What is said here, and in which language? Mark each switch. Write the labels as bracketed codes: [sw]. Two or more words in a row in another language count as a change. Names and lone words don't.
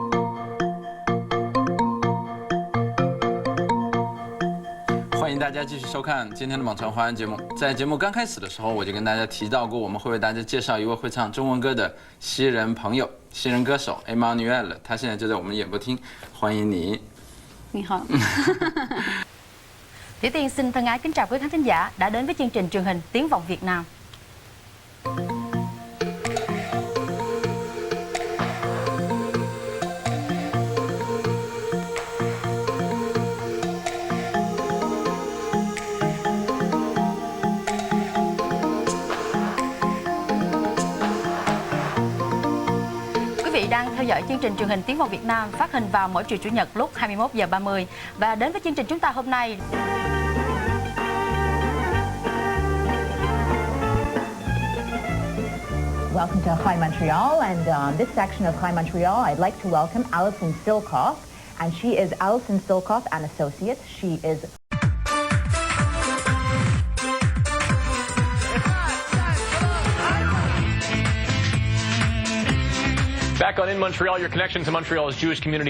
[zh] 歡迎大家繼續收看今天的網傳華人節目。在節目剛開始的時候，我就跟大家提到過，我們會為大家介紹一位會唱中文歌的西人朋友，西人歌手 Emmanuel， 他現在就在我們演播廳，歡迎你。你好。 [vi] Thủy Tiên xin thân ái kính chào quý khán thính giả đã đến với chương trình truyền hình Tiếng vọng Việt Nam. Đang theo dõi chương trình truyền hình Tiếng vọng Việt Nam phát hình vào mỗi chiều Chủ nhật lúc 21h30 và đến với chương trình chúng ta hôm nay. [en] Welcome to Hi Montreal, and on this section of Hi Montreal, I'd like to welcome Alison Silkoff, and she is Alison Silkoff, an associate. She is Back on In Montreal, your connection to Montreal's Jewish community.